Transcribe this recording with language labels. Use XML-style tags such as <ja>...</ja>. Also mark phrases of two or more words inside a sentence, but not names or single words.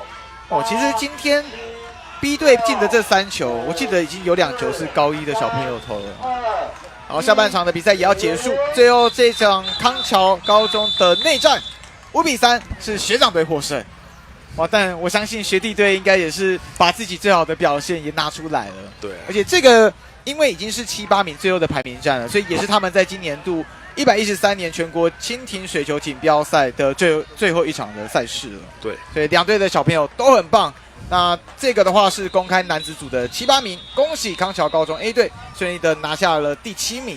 <zh>哦，其實今天 B 隊進的這3球，我記得已經有2球是高1的小朋友投了。然後下半場的比賽也要結束，最後這場康橋高中的內戰5-3是學長隊獲勝。哇！但我相信學弟隊應該也是把自己最好的表現也拿出來了。對、啊，而且這個因为已经是7、8名最后的排名战了，所以也是他们在今年度113年全国蜻蜓水球锦标赛的最后一场的赛事了。对，所以两队的小朋友都很棒。那这个的话是公开男子组的7、8名，恭喜康桥高中 A 队顺利的拿下了第7名。</zh>